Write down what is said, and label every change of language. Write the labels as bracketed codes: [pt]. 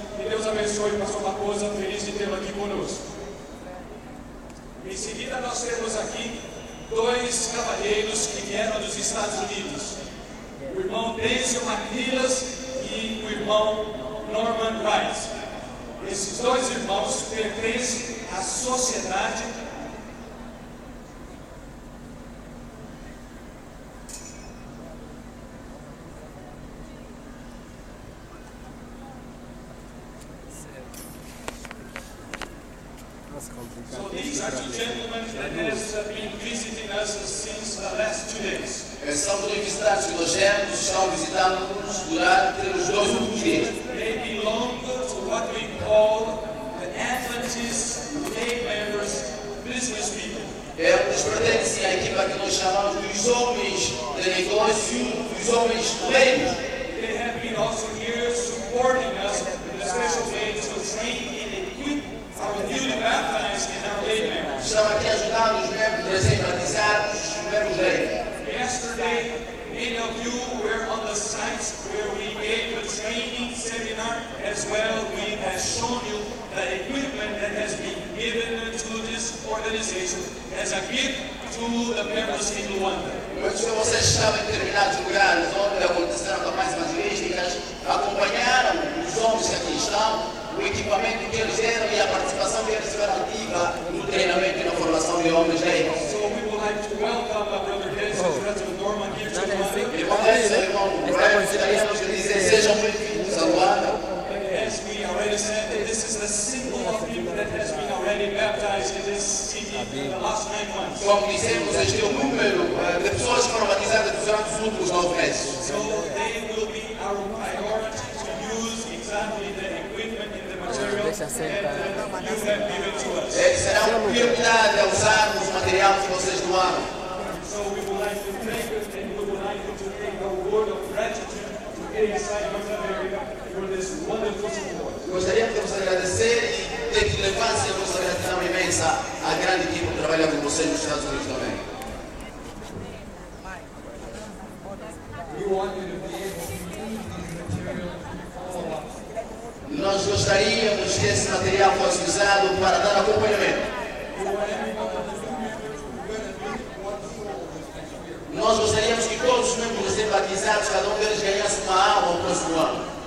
[pt] Que Deus abençoe o pastor Maposa, feliz de tê-lo aqui conosco. Em seguida, nós temos aqui dois cavalheiros que vieram dos Estados Unidos. O irmão Denzil McNilas e o irmão Norman Wright. Esses dois irmãos pertencem à sociedade [en] So these are two gentlemen that have been visiting us since the last 2 days. [pt] São dois visitantes que nós temos, estão visitando-nos durante os 2 últimos dias. [en] They belong to what we call the Atlantis lay members, business people. [pt] Eles pertencem à equipa que nós chamamos dos homens de negócio, dos homens leigos. [en] They have been also here supporting us in a special way to train and equip our newly baptized and our lay members. [pt] Estão aqui ajudando os membros recém-batizados, os membros leigos. [en] Yesterday, many of you were on the site where we gave a training seminar as well. We have shown you the equipment that has been given to this organization as a gift to the members in Luanda. [pt] Muitos de vocês estavam em determinados lugares onde aconteceram campanhas evangelísticas, acompanharam os homens que aqui estão, o equipamento que eles deram e a participação que eles tiveram ativa no treinamento e na formação de homens leigos. [en] So we would like to welcome our brother Dennis and Brother Norman here to Luanda. [pt] Irmão Denison, irmão Brian, gostaríamos de dizer sejam bem-vindos a Luanda. [en] As we already said, this is the symbol of people that has been already baptized in this city in the last 9 months. [pt] Como dissemos, este é o número de pessoas que foram batizadas durante os últimos 9 meses. [en] So they will be our priority to use exactly the equipment and the material that you have given to us. [pt] Eles serão prioridade a usarmos o material que vocês doaram. [en] So we would like to thank you and we would like you to take a word of gratitude to Inside North America for this wonderful support. [pt] Gostaríamos de vos agradecer e ter que levar-se a vossa gratidão imensa à grande equipe que trabalha com vocês nos Estados Unidos também. [en] We want you to be able to use this material to follow up. [pt] Nós gostaríamos que esse material fosse usado para dar acompanhamento. Nós gostaríamos que todos os membros sejam batizados, cada um deles ganhasse uma alma ao próximo ano.